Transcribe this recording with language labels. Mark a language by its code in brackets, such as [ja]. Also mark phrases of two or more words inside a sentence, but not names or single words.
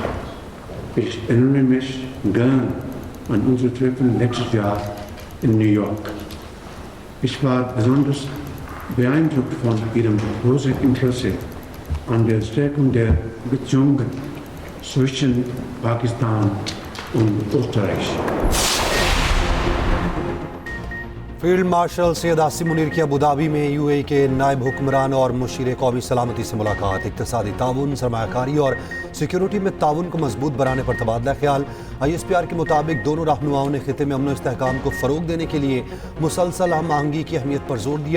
[de] Ich erinnere mich gern an unser Treffen letztes Jahr in New York. Ich war besonders beeindruckt von Ihrem großen Interesse an der Stärkung der Beziehungen zwischen Pakistan und Österreich. [en] Field Marshal [ur] سید عاصم منیر کی ابوظہبی میں UAE کے نائب حکمران اور مشیر قومی سلامتی سے ملاقات. اقتصادی تعاون، سرمایہ کاری اور سیکیورٹی میں تعاون کو مضبوط بنانے پر تبادلہ خیال. ISPR کے مطابق دونوں رہنماؤں نے خطے میں امن استحکام کو فروغ دینے کے لیے مسلسل ہم آہنگی کی اہمیت پر زور دیا.